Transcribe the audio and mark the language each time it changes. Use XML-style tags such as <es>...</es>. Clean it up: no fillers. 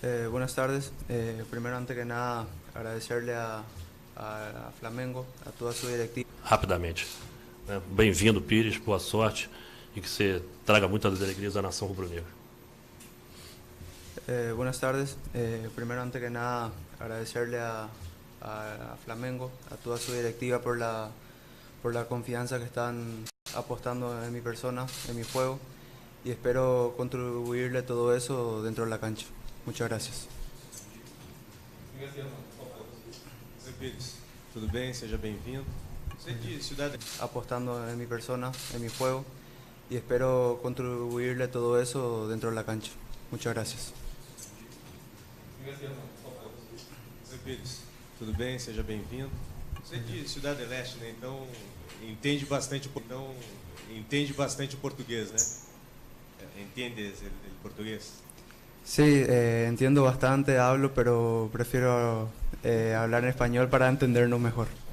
<es>Buenas tardes. Primero, antes que nada, agradecerle a Flamengo, a toda su directiva.</es> <pt>Rapidamente. Né? Bem-vindo, Pires, boa sorte e que você traga muitas alegrias à nação rubro-negra.</pt> <es>Buenas tardes. Primero, antes que nada, agradecerle a Flamengo, a toda su directiva por la confianza que están apostando en mi persona, en mi juego, y espero contribuirle todo eso dentro de la cancha. Muchas gracias.</es> <pt>Oi, Pires, tudo bem? Seja bem-vindo. Você é de Cidade...</pt> <es>Apostando en mi persona, en mi juego, y espero contribuirle todo eso dentro de la cancha. Muchas gracias.</es> <pt>Oi, Pires, tudo bem? Seja bem-vindo. Você é de Cidade do Leste, né? Então entende bastante o português, né?</pt> <es>¿Entiendes el portugués? Sí, entiendo bastante, hablo, pero prefiero hablar en español para entendernos mejor.</es>